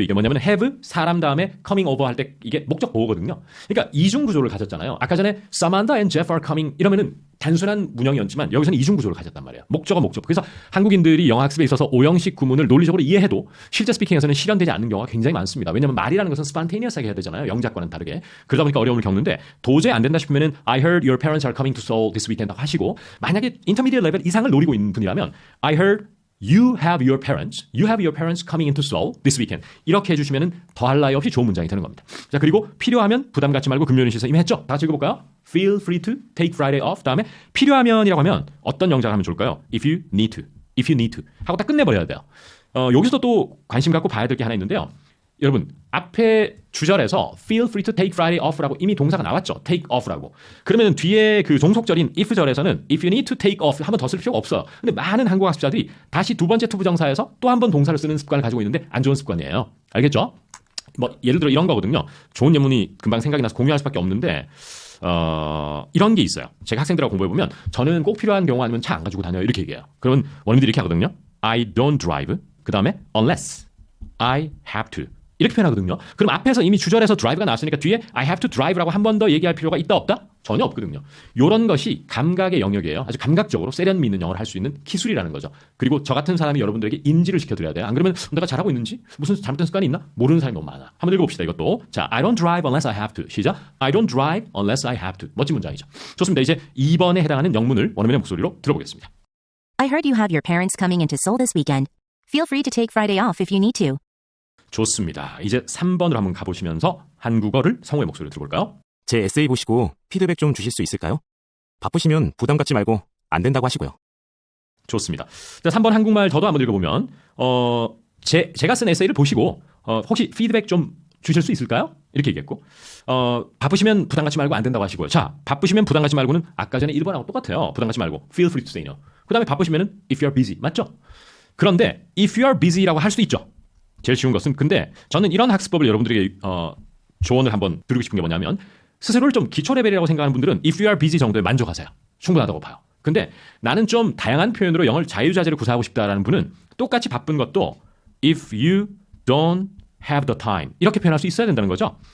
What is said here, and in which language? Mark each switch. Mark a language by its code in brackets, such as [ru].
[ko] 이게 뭐냐면 have 사람 다음에 coming over 할 때 이게 목적 보호거든요. 그러니까 이중 구조를 가졌잖아요. 아까 전에 [en] Samantha and Jeff are coming [ko] 이러면은 단순한 문형이었지만 여기서는 이중 구조를 가졌단 말이에요. 목적어 목적. 그래서 한국인들이 영어 학습에 있어서 오형식 구문을 논리적으로 이해해도 실제 스피킹에서는 실현되지 않는 경우가 굉장히 많습니다. 왜냐하면 말이라는 것은 spontaneous하게 해야 되잖아요. 영작과는 다르게. 그러다 보니까 어려움을 겪는데 도저히 안 된다 싶으면은 [en] I heard your parents are coming to Seoul this weekend [ko] 하시고 만약에 인터미디엇 레벨 이상을 노리고 있는 분이라면 [en] I heard You have your parents coming into Seoul this weekend. [ko] 이렇게 해주시면 더할 나위 없이 좋은 문장이 되는 겁니다. 자 그리고 필요하면 부담 갖지 말고 금요일은 쉬세요. 이미 했죠? 다 같이 읽어볼까요? [en] Feel free to take Friday off. [ko] 다음에 필요하면이라고 하면 어떤 영작을 하면 좋을까요? [en] If you need to [ko] 하고 딱 끝내버려야 돼요. 여기서 또 관심 갖고 봐야 될 게 하나 있는데요. 여러분 앞에 주절에서 [en] feel free to take Friday off [ko] 라고 이미 동사가 나왔죠. take off라고. 그러면 뒤에 그 종속절인 if절에서는 [en] if you need to take off [ko] 한 번 더 쓸 필요가 없어요. 근데 많은 한국 학습자들이 다시 두 번째 투부정사에서 또 한 번 동사를 쓰는 습관을 가지고 있는데 안 좋은 습관이에요. 알겠죠? 뭐 예를 들어 이런 거거든요. 좋은 예문이 금방 생각이 나서 공유할 수밖에 없는데 이런 게 있어요. 제가 학생들하고 공부해보면 저는 꼭 필요한 경우 아니면 차 안 가지고 다녀요. 이렇게 얘기해요. 그러면 원어민들이 이렇게 하거든요. [en] I don't drive. 그 다음에 unless I have to. [ko] 이렇게 표현하거든요. 그럼 앞에서 이미 주절에서 drive가 나왔으니까 뒤에 I have to drive라고 한 번 더 얘기할 필요가 있다 없다? 전혀 없거든요. 이런 것이 감각의 영역이에요. 아주 감각적으로 세련미 있는 영어를 할 수 있는 기술이라는 거죠. 그리고 저 같은 사람이 여러분들에게 인지를 시켜드려야 돼요. 안 그러면 내가 잘하고 있는지 무슨 잘못된 습관이 있나? 모르는 사람이 너무 많아. 한번 읽어봅시다. 이것도. [en] 자, I don't drive unless I have to. [ko] 시작. [en] I don't drive unless I have to. [ko] 멋진 문장이죠. 좋습니다. 이제 2번에 해당하는 영문을 원어민의 목소리로 들어보겠습니다. [en] I heard you have your parents coming into Seoul this weekend. Feel free to take Friday off if you need to. [ko] 좋습니다. 이제 3번으로 한번 가보시면서 한국어를 성우의 목소리로 들어볼까요? 제 에세이 보시고 피드백 좀 주실 수 있을까요? 바쁘시면 부담 갖지 말고 안 된다고 하시고요. 좋습니다. 자, 3번 한국말 저도 한번 읽어보면 제가 쓴 에세이를 보시고 혹시 피드백 좀 주실 수 있을까요? 이렇게 얘기했고 바쁘시면 부담 갖지 말고 안 된다고 하시고요. 자, 바쁘시면 부담 갖지 말고는 아까 전에 1번하고 똑같아요. 부담 갖지 말고 [en] feel free to say no. [ko] 그 다음에 바쁘시면은 [en] if you are busy. [ko] 맞죠? 그런데 [en] if you are busy [ko] 라고 할 수도 있죠. 제일 쉬운 것은 근데 저는 이런 학습법을 여러분들에게 조언을 한번 드리고 싶은 게 뭐냐면 스스로를 좀 기초 레벨이라고 생각하는 분들은 if you are busy 정도에 만족하세요. 충분하다고 봐요. 근데 나는 좀 다양한 표현으로 영어를 자유자재로 구사하고 싶다라는 분은 똑같이 바쁜 것도 [en] if you don't have the time [ko] 이렇게 표현할 수 있어야 된다는 거죠.